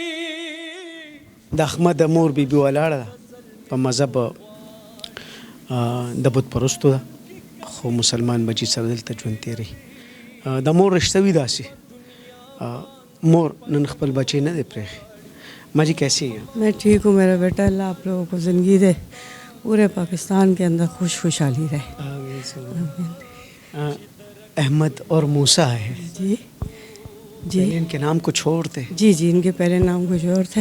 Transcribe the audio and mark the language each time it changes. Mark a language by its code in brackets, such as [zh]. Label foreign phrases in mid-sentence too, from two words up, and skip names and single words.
[ps] د احمد مور بي بي ولاړه ده په مذهب د بت پرستو ده, خو مسلمان بچي سره دلته ژوند تېروي. د مور رشته وي داسې, مور نن خپل بچی نه دی پرېښی. [ur] ماں جی کیسی ہیں؟ میں ٹھیک ہوں میرا بیٹا, اللہ آپ لوگوں کو زندگی دے, پورے پاکستان کے اندر خوشحالی رہے. احمد اور موسیٰ ہے جی جی, ان کے نام کو چھوڑتے, جی جی, ان کے پہلے نام کچھ اور تھے.